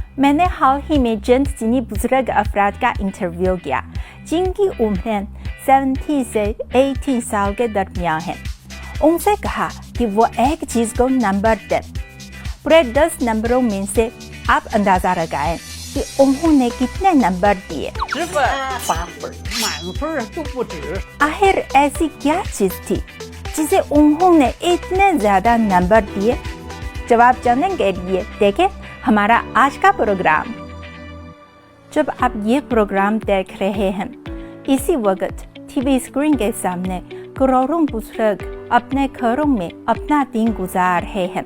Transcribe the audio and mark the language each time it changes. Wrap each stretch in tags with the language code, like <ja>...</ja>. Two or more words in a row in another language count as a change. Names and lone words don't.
<ur>میں نے حال ہی میں چند چینی بزرگ افراد کا انٹرویو کیا جن کی عمریں 70 سے 80 سال کے درمیان ہیں. ان سے کہا کہ وہ ایک چیز کو نمبر دیں. پورے 10 نمبروں میں سے آپ اندازہ لگائیں کہ انہوں نے کتنے نمبر دیے.</ur> <zh>10 分8分满分就不止。</zh> <ur>آخر ایسی کیا چیز تھی جسے انہوں نے اتنے زیادہ نمبر دیے؟ جواب جاننے کے لیے دیکھیں ہمارا آج کا پروگرام. جب آپ یہ پروگرام دیکھ رہے ہیں اسی وقت ٹی وی اسکرین کے سامنے کروڑوں بزرگ اپنے گھروں میں اپنا دن گزار رہے ہیں.</ur>